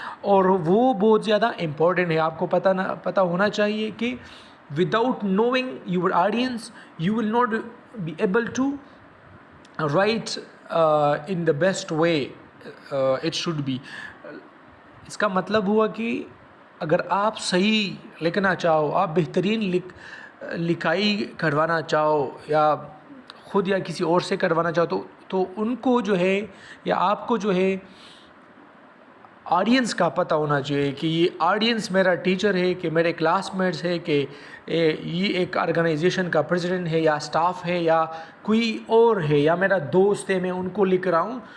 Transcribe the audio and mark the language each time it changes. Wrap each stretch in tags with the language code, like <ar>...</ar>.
<ur>اور وہ بہت زیادہ امپورٹنٹ ہے. آپ کو پتہ ہونا چاہیے کہ</ur> <en>without knowing your audience you will not be able to write in the best way it should be.</en> <ur>اس کا مطلب ہوا کہ اگر آپ صحیح لکھنا چاہو، آپ بہترین لکھائی کروانا چاہو یا خود یا کسی اور سے کروانا چاہو تو ان کو جو ہے یا آپ کو جو ہے آڈینس کا پتہ ہونا چاہیے کہ یہ آڈینس میرا ٹیچر ہے، کہ میرے کلاس میٹس ہے، کہ یہ ایک آرگنائزیشن کا پریزیڈنٹ ہے یا اسٹاف ہے یا کوئی اور ہے یا میرا دوست ہے، میں ان کو لکھ رہا ہوں.</ur>